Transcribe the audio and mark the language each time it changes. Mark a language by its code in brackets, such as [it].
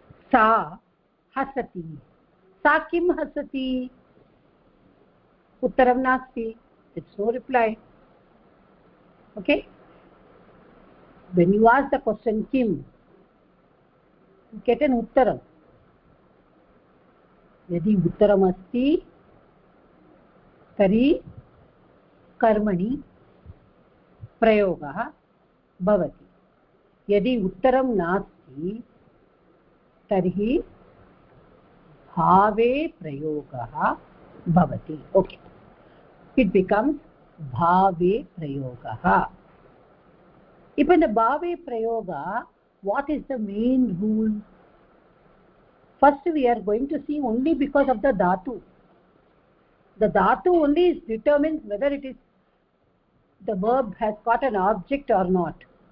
[sa] Sa hasati. Sa kim hasati? Uttaram nasti. [en] It's no reply. Okay? When you ask the question kim, you get an uttaram. [sa] यदि उत्तरम अस्ति तर्हि कर्मणि प्रयोगः भवति. यदि उत्तरं नास्ति तर्हि भावे प्रयोगः भवति. [en] Okay, it becomes bhave prayoga. If in the bhave prayoga, what is the main rule? First we are going to see only because of the dhatu. The dhatu only determines whether it is the verb has got an object or not.